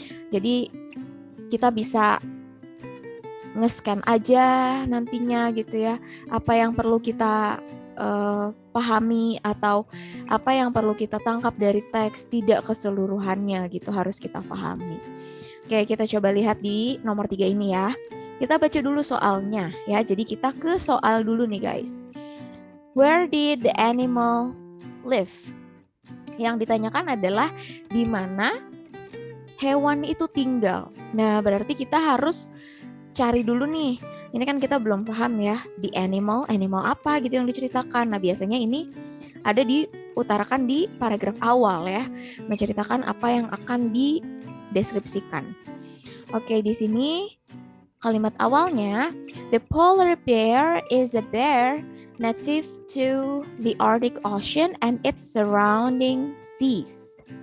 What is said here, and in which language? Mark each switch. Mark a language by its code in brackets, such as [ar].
[id] Jadi kita bisa nge-scan aja nantinya gitu ya, apa yang perlu kita pahami atau apa yang perlu kita tangkap dari teks, tidak keseluruhannya gitu harus kita pahami. Oke, kita coba lihat di nomor 3 ini ya. Kita baca dulu soalnya ya. Jadi kita ke soal dulu nih guys. [en] Where did the animal live? [id] Yang ditanyakan adalah di mana hewan itu tinggal. Nah, berarti kita harus cari dulu nih. Ini kan kita belum paham ya, di animal apa gitu yang diceritakan. Nah, biasanya ini ada diutarakan di paragraf awal ya, menceritakan apa yang akan dideskripsikan. Oke, di sini kalimat awalnya, [en] the polar bear is a bear native to the Arctic Ocean and its surrounding seas.